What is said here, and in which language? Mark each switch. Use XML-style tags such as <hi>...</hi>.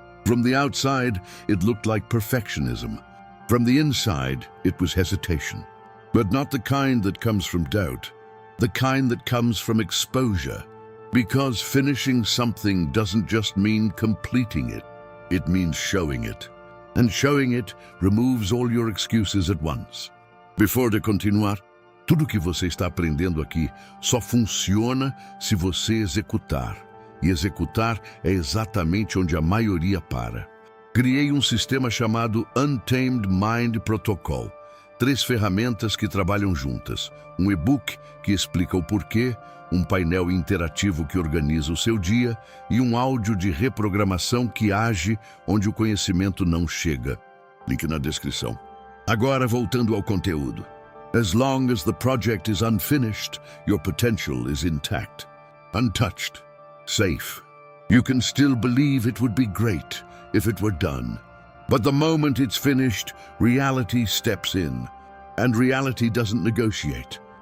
<en>From the outside, it looked like perfectionism. From the inside, it was hesitation. But not the kind that comes from doubt, the kind that comes from exposure. Because finishing something doesn't just mean completing it, it means showing it. And showing it removes all your excuses at once. Before</en> <pt>de continuar, tudo que você está aprendendo aqui só funciona se você executar. E executar é exatamente onde a maioria para. Criei um sistema chamado Untamed Mind Protocol. 3 ferramentas que trabalham juntas. Um e-book que explica o porquê, um painel interativo que organiza o seu dia e um áudio de reprogramação que age onde o conhecimento não chega. Link na descrição. Agora, voltando ao conteúdo.</pt> <en>As long as the project is unfinished, your potential is intact, untouched, safe. You can still believe it would be great if it were done. But the moment it's finished, reality steps in, and reality doesn't negotiate.</en>